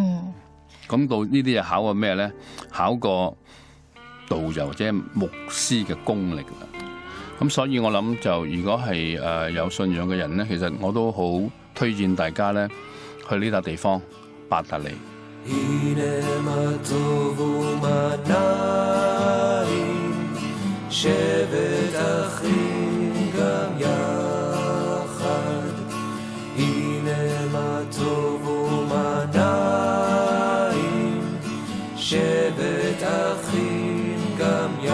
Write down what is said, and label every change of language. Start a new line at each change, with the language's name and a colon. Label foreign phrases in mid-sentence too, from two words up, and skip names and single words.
Cantonese: 咁到呢啲就考過咩咧？考過導遊即係牧師嘅功力啦。咁所以我諗就如果係有信仰嘅人咧，其實我都好推薦大家咧去呢笪地方伯特利。
Hebrew: שבט אחים גם יחד, הנה מה טוב ומה נעים, שבט אחים גם